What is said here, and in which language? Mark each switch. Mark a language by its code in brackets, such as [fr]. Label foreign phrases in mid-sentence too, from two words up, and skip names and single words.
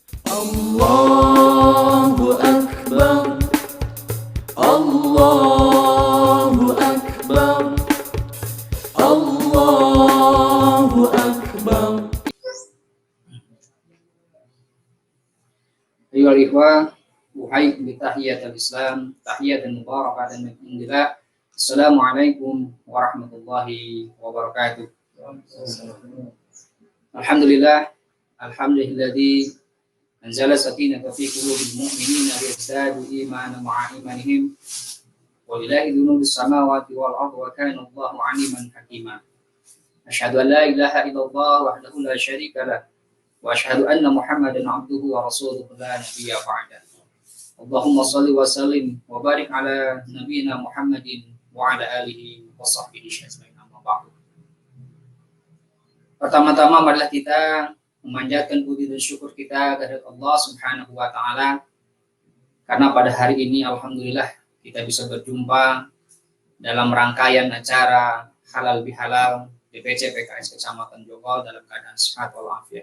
[ar] الله أكبر، الله أكبر، الله أكبر. أيها الإخوة، أحييكم بتحية الإسلام، تحية مباركة من عند الله. السلام عليكم ورحمة الله وبركاته. الحمد لله، الحمد لله الذي أنزل السكينة في قلوب المؤمنين ليزدادوا إيمانا مع إيمانهم. ولله ذنوب السماوات والأرض وكان الله عليما حكيما. أشهد أن لا إله إلا الله وحده لا شريك له وأشهد أن محمدا عبده ورسوله لا نبي بعده. اللهم صل وسلم وبارك على نبينا محمد وعلى آله وصحبه أجمعين. أما بعد. [id] Pertama-tama marilah kita memanjatkan puji dan syukur kita kepada Allah [ar] سبحانه وتعالى [id] karena pada hari ini alhamdulillah kita bisa berjumpa dalam rangkaian acara Halal Bihalal DPC PKS Kecamatan Jonggol dalam keadaan sehat walafiat.